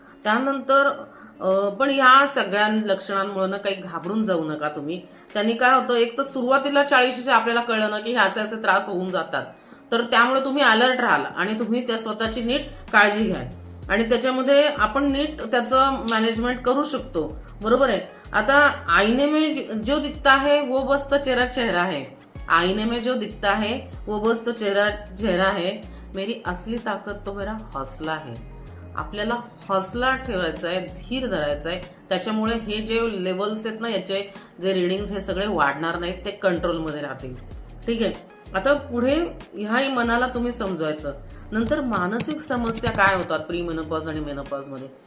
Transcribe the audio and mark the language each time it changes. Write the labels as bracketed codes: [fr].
[mr] त्यानंतर पण या सगळ्या लक्षणांमुळे ना काही घाबरून जाऊ नका तुम्ही. त्यांनी काय होतं, एक तर सुरुवातीला 40च्या आपल्याला कळलं ना की हे असे असे त्रास होऊन जातात, तर त्यामुळे तुम्ही अलर्ट राहाल आणि तुम्ही त्या स्वतःची नीट काळजी घ्याल आणि त्याच्यामध्ये आपण नीट त्याचं मॅनेजमेंट करू शकतो. बरोबर आहे. आता [hi] आईने में जो दिखता है वो बस तो चेहरा है. आईने में जो दिखता है वो बस तो चेहरा है. मेरी असली ताकद तो मेरा हौसला है. [mr] आपल्याला हौसला ठेवायचा आहे, धीर धरायचा आहे. त्याच्यामुळे हे जे लेवल्स आहेत ना, याचे जे रिडिंग्स हे सगळे वाढणार नाहीत, ते कंट्रोलमध्ये राहतील. ठीक आहे. आता पुढे ह्या मनाला तुम्ही समजवायचं. नंतर मानसिक समस्या काय होतात प्री मेनोपॉज आणि मेनोपॉज मध्ये.